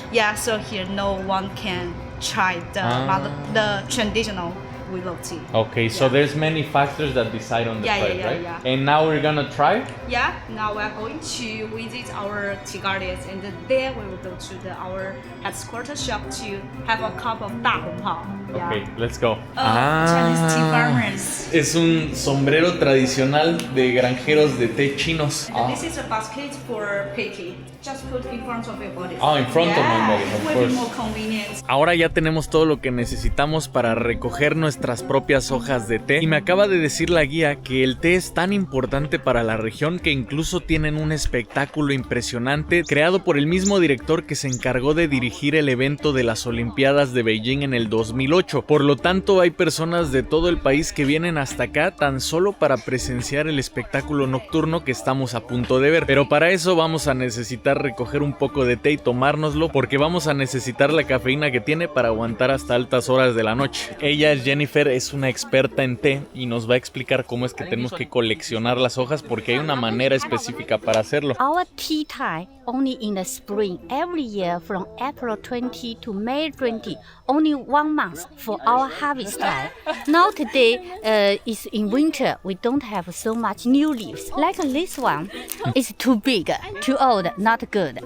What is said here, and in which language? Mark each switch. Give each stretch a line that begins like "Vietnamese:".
English: Yeah, so here no one can try the traditional willow tea. Okay, so Yeah. there's many factors that decide on the Yeah, price, yeah, right? yeah. And now we're gonna try. Yeah, now we're going to visit our tea gardens, and then we will go to our headquarters shop to have a cup of Da Hong Pao. Yeah. Okay, let's go. Chinese tea farmers.
Spanish: Es un sombrero tradicional de granjeros de té chinos.
English: And this is a basket for picking. Just put in front of your body. Oh, in front of my body, of it will course. be more convenient.
Spanish: Ahora ya tenemos todo lo que necesitamos para recoger nuestras propias hojas de té y me acaba de decir la guía que el té es tan importante para la región que incluso tienen un espectáculo impresionante creado por el mismo director que se encargó de dirigir el evento de las Olimpiadas de Beijing en el 2008. Por lo tanto, hay personas de todo el país que vienen hasta acá tan solo para presenciar el espectáculo nocturno que estamos a punto de ver. Pero para eso vamos a necesitar recoger un poco de té y tomárnoslo porque vamos a necesitar la cafeína que tiene para aguantar hasta altas horas de la noche. Ella, Jennifer, es una experta en té y nos va a explicar cómo es que tenemos que coleccionar las hojas porque hay una manera específica para hacerlo.
English: Our tea time only in the spring, every year from April 20 to May 20, only 1 month for our harvest time. Now today is in winter, we don't have so much new leaves. Like this one is too big, too old, not good.